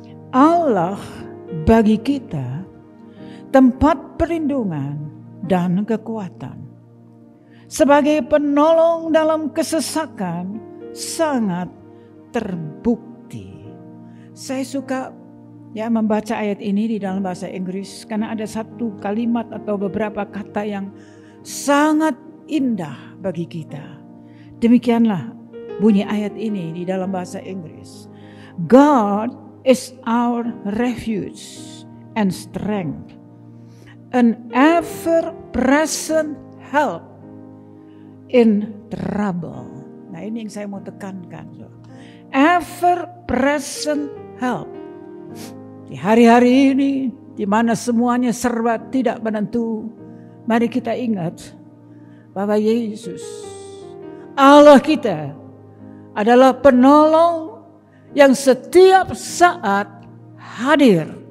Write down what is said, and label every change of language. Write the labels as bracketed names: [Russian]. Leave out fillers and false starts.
[Indonesian] Allah bagi kita tempat perlindungan dan kekuatan, sebagai penolong dalam kesesakan sangat terbukti. Saya suka membaca ayat ini di dalam bahasa Inggris karena ada satu kalimat atau beberapa kata yang sangat indah bagi kita. Demikianlah bunyi ayat ini di dalam bahasa Inggris. [English] God is our refuge and strength, an ever-present help in trouble. [Indonesian] Nah, ini yang saya mau tekankan. [English] Ever-present help. [Indonesian] Di hari-hari ini, di mana semuanya serba tidak menentu, mari kita ingat bahwa Yesus, Allah kita, adalah penolong yang setiap saat hadir.